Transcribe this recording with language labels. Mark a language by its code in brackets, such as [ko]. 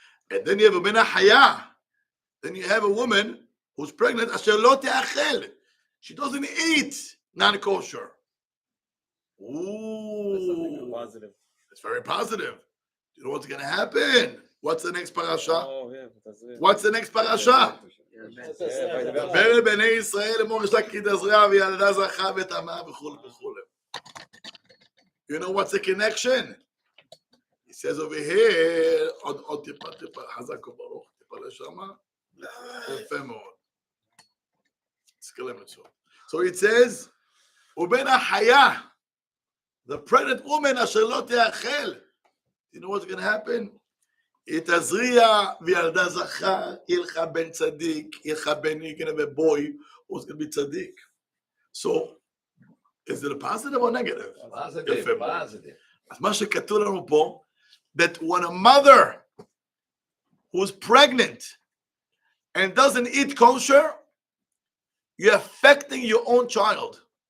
[en] And then you have a ben haya. Then you have a woman who's pregnant. [he] Asher lo te'achel. [en] She doesn't eat non kosher. Ooh, Positive. it's very positive. You know what's going to happen? What's the next parasha? Oh, yeah, that's it. What's the next parasha? [he] דבר בני ישראל אמור יש לה כי תזרע וילדה זכה וטמאה וכו' וכו'. [en] You know what's the connection? He says over here, [he] עוד טיפה חזק וברוך, טיפה לשמה, יפה מאוד. [en] So it says, [he] ובין החיה, [en] the pregnant woman [he] אשר לא תאכל. [en] You know what's going to happen? [he] היא תזריע וילדה זכר, יהיה לך בן צדיק, יהיה לך בן, [en] you're going to have a boy who's going to be צדיק. So, is it a positive or negative? Positive. [he] אז מה שכתוב לנו פה, [en] that when a mother who's pregnant and doesn't eat kosher, you're affecting your own child.